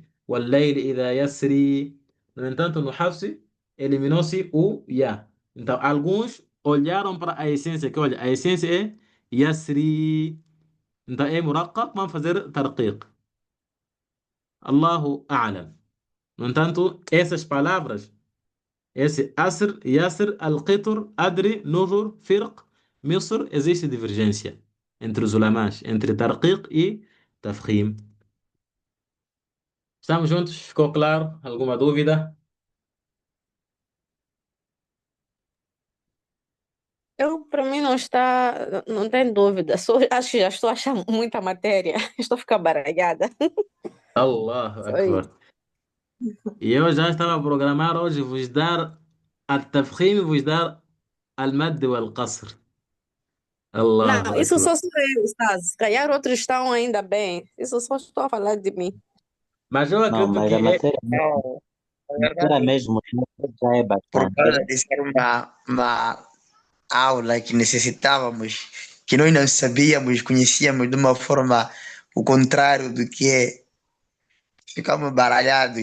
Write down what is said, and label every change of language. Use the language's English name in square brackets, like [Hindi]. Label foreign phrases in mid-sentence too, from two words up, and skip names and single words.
[Arabic] والليل إذا يسري. [Portuguese] No entanto, no Hafs, eliminou-se o ya. Então, alguns olharam para a essência, que olha, a essência é يسري. Então, é muraqqaq, vamos fazer tarqiq. [Arabic] الله أعلم. [Portuguese] No entanto, essas palavras, esse [Arabic] عسر يسر القطر أدري نذر فرق مصر, [Portuguese] existe divergência entre os ulamás, entre tarqiq e tafkhim. Estamos juntos? Ficou claro? Alguma dúvida? Para mim não está, não tem dúvida. Acho que já estou achando muita matéria. Estou a ficar baralhada. [Arabic] Allahu [Portuguese] Só [Arabic] Akbar. [Portuguese] isso. E eu já estava a programar hoje vos dar al-tafkhim e vos dar [Arabic] المد والقصر. Allahu [Portuguese] Não, isso [Arabic] Akbar. [Portuguese] só sou eu, sabe? Se calhar outros estão ainda bem. Isso só estou a falar de mim. Mas eu Não, acredito mas que a matéria, Não, na matéria verdade, mesmo já é por bastante. causa de ser uma aula que necessitávamos, que nós não sabíamos, conhecíamos de uma forma o contrário do que é, ficamos baralhados.